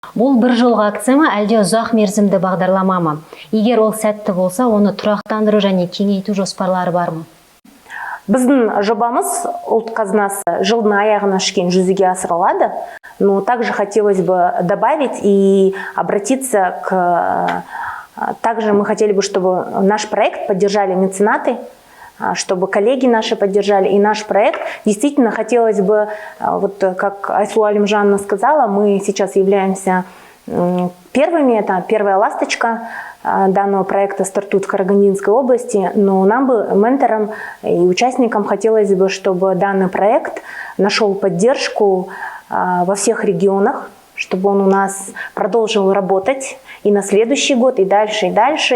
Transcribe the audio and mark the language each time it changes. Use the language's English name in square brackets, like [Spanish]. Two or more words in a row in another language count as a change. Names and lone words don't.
[Kazakh] Бұл бір жылғы акция ма, әлде ұзақ мерзімді бағдарлама ма? Егер ол сәтті болса, оны тұрақтандыру және кеңейту жоспарлары бар ма? Біздің жобамыз ұлт қазынасы жылдың аяғына шейін жүзеге асырылады. [Russian] Но также хотелось бы добавить и обратиться к... Также мы хотели бы, чтобы наш проект поддержали меценаты, чтобы коллеги наши поддержали и наш проект. Действительно, хотелось бы, вот как Айсулу Алимжановна сказала, мы сейчас являемся первыми, это первая ласточка данного проекта стартует в Карагандинской области, но нам бы, менторам и участникам, хотелось бы, чтобы данный проект нашел поддержку во всех регионах, чтобы он у нас продолжил работать и на следующий год, и дальше, и дальше.